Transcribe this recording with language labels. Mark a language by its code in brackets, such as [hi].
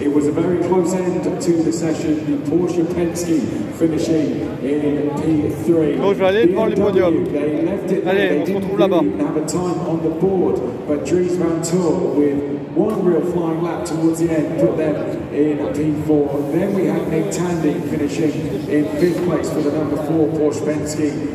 [en] It was a very close end to the session. The Porsche Penske finishing in P3. [fr] Donc je vais aller devant le podium. Allez, on se retrouve là-bas. [en] Have a time on the board, but Dries Van Toor with one real flying lap towards the end put them in P4. Then we have Nick Tandy finishing in 5th place for the number 4 Porsche Penske.